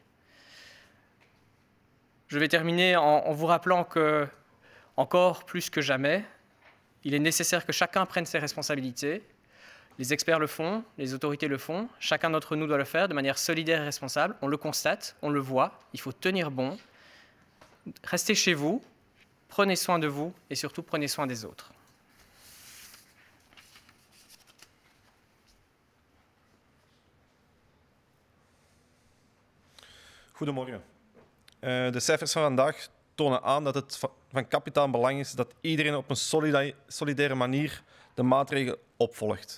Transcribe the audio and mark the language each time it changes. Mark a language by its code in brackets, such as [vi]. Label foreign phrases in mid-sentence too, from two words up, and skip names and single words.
[fr] Je vais terminer en vous rappelant que, encore plus que jamais, il est nécessaire que chacun prenne ses responsabilités. Les experts le font, les autorités le font, chacun d'entre nous doit le faire de manière solidaire et responsable. On le constate, on le voit, il faut tenir bon. Restez chez vous, prenez soin de vous et surtout prenez soin des autres. [nl] Goedemorgen. De cijfers van vandaag tonen aan dat het van kapitaal belang is dat iedereen op een solidaire manier de maatregelen opvolgt.